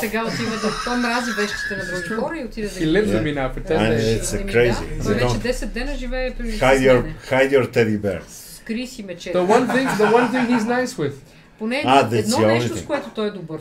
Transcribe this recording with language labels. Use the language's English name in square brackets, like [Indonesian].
[Bulgarian] Сега отива да той мрази вещите на други хора и отиде да [English] He lives with me now for 10 days. It's crazy. [Bulgarian] Той вече 10 дена живее при [English] Hide your teddy bear. [Bulgarian] Крис и мечете. [English] The one thing he's nice with. [Bulgarian] Поне едно нещо, с което той е добър.